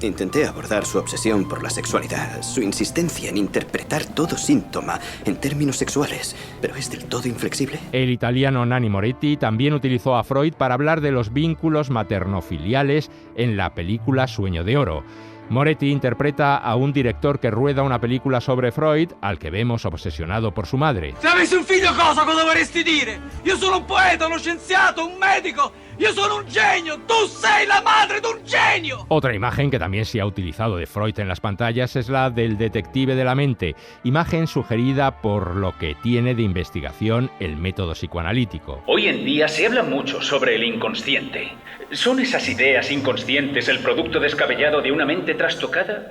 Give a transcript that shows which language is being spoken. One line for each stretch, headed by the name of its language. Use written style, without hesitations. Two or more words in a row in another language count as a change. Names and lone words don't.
Spanish: Intenté abordar su obsesión por la sexualidad, su insistencia en interpretar todo síntoma en términos sexuales, pero es del todo inflexible. El italiano Nanni Moretti también utilizó a Freud para hablar de los vínculos maternofiliales en la película Sueño de Oro. Moretti interpreta a un director que rueda una película sobre Freud, al que vemos obsesionado por su madre.
Italian: Se avessi un figlio, cosa dovresti dire? Io sono un poeta, uno scienziato, un medico. Io sono un genio. Tu sei la madre de un genio.
Spanish: Otra imagen que también se ha utilizado de Freud en las pantallas es la del detective de la mente, imagen sugerida por lo que tiene de investigación el método psicoanalítico. Hoy en día se habla mucho sobre el inconsciente. ¿Son esas ideas inconscientes el producto descabellado de una mente trastocada?